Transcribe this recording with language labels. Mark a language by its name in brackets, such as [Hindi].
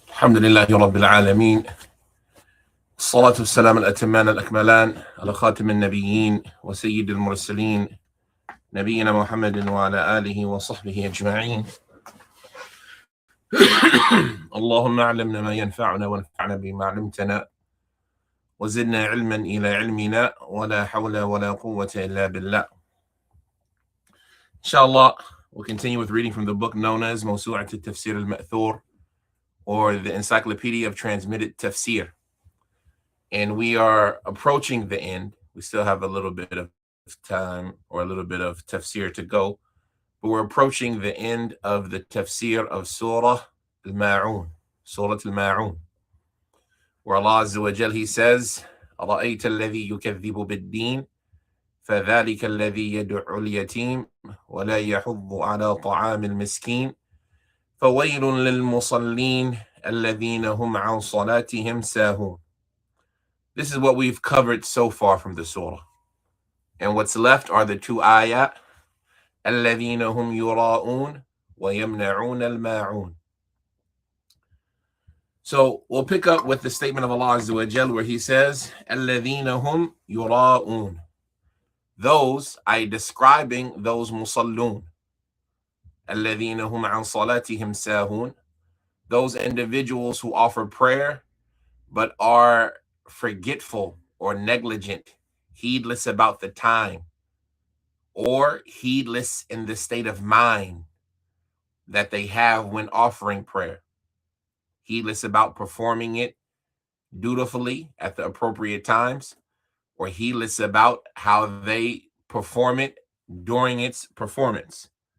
[Arabic] الحمد لله رب العالمين، الصلاة والسلام الأتمان الأكملان على خاتم النبيين وسيد المرسلين نبينا محمد وعلى آله وصحبه أجمعين. اللهم علمنا ما ينفعنا وانفعنا بما علمتنا وزدنا علما إلى علمنا ولا حول ولا قوة إلا بالله. [English] Inshallah, we'll continue with reading from the book known as [Arabic] موسوعة التفسير المأثور, [English] or the Encyclopedia of Transmitted Tafsir. And we are approaching the end. We still have a little bit of time or a little bit of tafsir to go, but we're approaching the end of the tafsir of Surah al-Maa'on, Surah al-Maa'on, where Allah Azza wa Jal, He says, [Arabic] أَرَأَيْتَ الَّذِي يُكَذِّبُ بِالدِّينِ فَذَلِكَ الَّذِي يَدُعُّ الْيَتِيمَ وَلَا يَحُضُّ عَلَى طَعَامِ الْمِسْكِينِ فَوَيْلٌ لِلْمُصَلِّينَ الَّذِينَ هُمْ عَنْ صَلَاتِهِمْ سَاهُونَ. [English] This is what we've covered so far from the surah. And what's left are the two ayat, [Arabic] الذين هم يرآءون ويمنعون الماعون. [English] So we'll pick up with the statement of Allah Azza wa Jal, where He says, [Arabic] الذين هم يرآءون. [English] Those, describing those musallun. [Arabic] الذين هم عن صلاتهم ساهون. [English] Those individuals who offer prayer but are forgetful or negligent, heedless about the time, or heedless in the state of mind that they have when offering prayer, heedless about performing it dutifully at the appropriate times, or heedless about how they perform it during its performance.